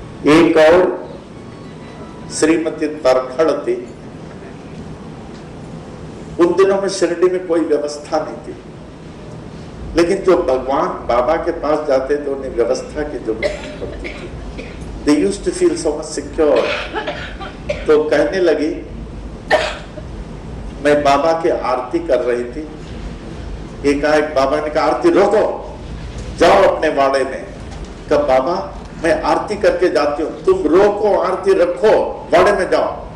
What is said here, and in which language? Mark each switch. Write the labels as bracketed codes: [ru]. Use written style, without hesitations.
[hi] एक और श्रीमती तरखड़ थी। उन दिनों में शिरडी में कोई व्यवस्था नहीं थी, लेकिन जो भगवान बाबा के पास जाते थे उन्हें व्यवस्था की जरूरत नहीं पड़ती थी। [en] They used to feel so much secure। [hi] तो कहने लगी, मैं बाबा की आरती कर रही थी, एक बाबा ने कहा आरती रोको, जाओ अपने वाड़े में। कब बाबा मैं आरती करके जाती हूँ, तुम रोको, आरती रखो, वाड़े में जाओ।